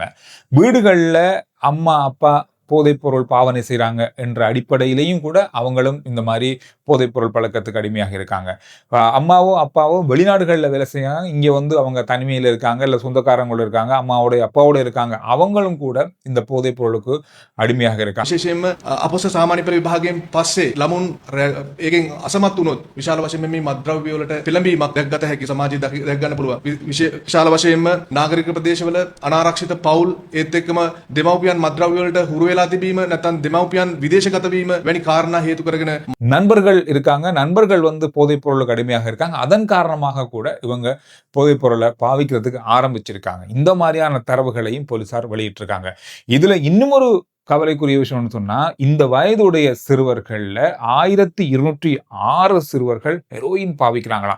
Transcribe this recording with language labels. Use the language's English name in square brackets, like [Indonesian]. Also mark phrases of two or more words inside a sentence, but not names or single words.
[Tamil] வீடுகள்ல அம்மா அப்பா போதைப் பொருள் பாவனை செய்கிறாங்க என்ற அடிப்படையிலையும் கூட அவங்களும் இந்த மாதிரி போதைப் பொருள் பழக்கத்துக்கு அடிமையாக இருக்காங்க. அம்மாவோ அப்பாவோ வெளிநாடுகளில் வேலை செய்யறாங்க, இங்கே வந்து அவங்க தனிமையில் இருக்காங்க, இல்லை சொந்தக்காரங்களோட இருக்காங்க, அம்மாவோட அப்பாவோட இருக்காங்க, அவங்களும் கூட இந்த போதைப் பொருளுக்கு அடிமையாக இருக்காங்க. [Sinhala] විශේෂයෙන්ම අපොස සාමාන්‍ය පෙළ විභාගයෙන් පස්සේ ළමුන් ඒකෙන් අසමත් වුණොත් විශාල වශයෙන් මේ මත්ද්‍රව්‍ය වලට පෙළඹීමක් දැක්ගත හැකි, සමාජයේ දැක් ගන්න පුළුවන්. විශාල වශයෙන්ම නාගරික ප්‍රදේශවල අනාරක්ෂිත පවුල්, ඒත් එක්කම දෙමව්පියන් මත්ද්‍රව්‍ය වලට හුරු වෙලා තිබීම, නැත්නම් දෙමව්පියන් විදේශගත වීම වැනි කාරණා හේතු කරගෙන [Tamil] நண்பர்கள் இருக்காங்க, நண்பர்கள் வந்து போதைப் பொருளுக்கு அடிமையாக இருக்காங்க, அதன் காரணமாக கூட இவங்க போதைப் பொருளை பாவிக்கிறதுக்கு ஆரம்பிச்சிருக்காங்க. இந்த மாதிரியான தரவுகளையும் போலீசார் வெளியிட்டிருக்காங்க. இதுல இன்னும் ஒரு கவலைக்குரிய விஷயம்னு சொன்னா, இந்த வயதுடைய சிறுவர்கள்ல 1206 சிறுவர்கள் ஹெரோயின் பாவிக்கிறாங்களாம்.